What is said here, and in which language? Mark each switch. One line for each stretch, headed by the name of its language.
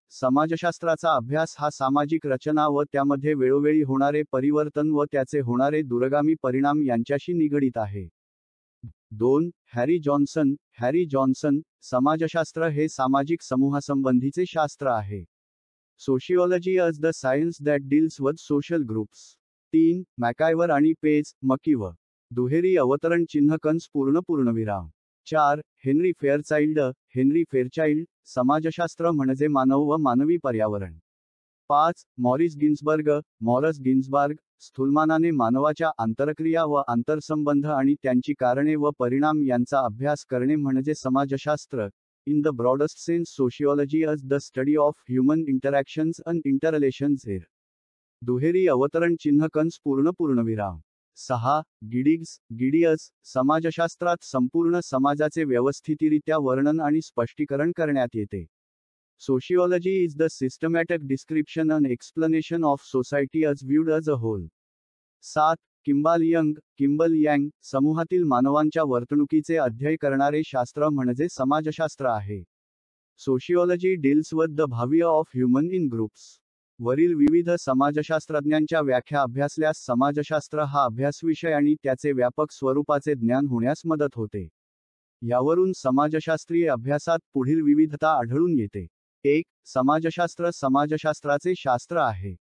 Marathi: समाजशास्त्राचा अभ्यास हा सामाजिक रचना व त्यामध्ये वेळोवेळी होणारे परिवर्तन व त्याचे होणारे दूरगामी परिणाम यांच्याशी निगडीत आहे. 2. Harry Johnson. समाजशास्त्र हे सामाजिक समूहासंबंधीचे शास्त्र आहे.
English: Sociology as the science that deals with social groups. 3. MacIver आणि Page, मकीव.
Marathi: दुहेरी अवतरण चिन्ह कंस पूर्ण पूर्णविराम. 4. हेनरी फेअरचाइल्ड, समाजशास्त्र म्हणजे मानव व मानवी पर्यावरण. 5. मॉरस गिन्सबर्ग, स्थूलमानाने मानवाच्या आंतरक्रिया व आंतरसंबंध आणि त्यांची कारणे व परिणाम यांचा अभ्यास करणे म्हणजे समाजशास्त्र.
English: In the broadest sense, sociology is the study of human interactions and interrelations here.
Marathi: दुहेरी अवतरण चिन्ह कंस पूर्ण पूर्णविराम. 6. गिडियस, समाजशास्त्रात संपूर्ण समाजाचे व्यवस्थितरित्या वर्णन आणि स्पष्टीकरण करण्यात येते.
English: Sociology is the systematic description and explanation of society as viewed as a whole. 7.
Marathi: किंबल Yang, समूहातील मानवांच्या वर्तणुकीचे अध्यय करणारे शास्त्र म्हणजे समाजशास्त्र आहे.
English: Sociology deals with the behavior of human in groups.
Marathi: वरील विविध समाजशास्त्रज्ञांच्या व्याख्या अभ्यासल्यास समाजशास्त्र हा अभ्यासविषय आणि त्याचे व्यापक स्वरूपाचे ज्ञान होण्यास मदत होते. यावरून समाजशास्त्रीय अभ्यासात पुढील विविधता आढळून येते. 1. समाजशास्त्र समाजशास्त्राचे शास्त्र आहे.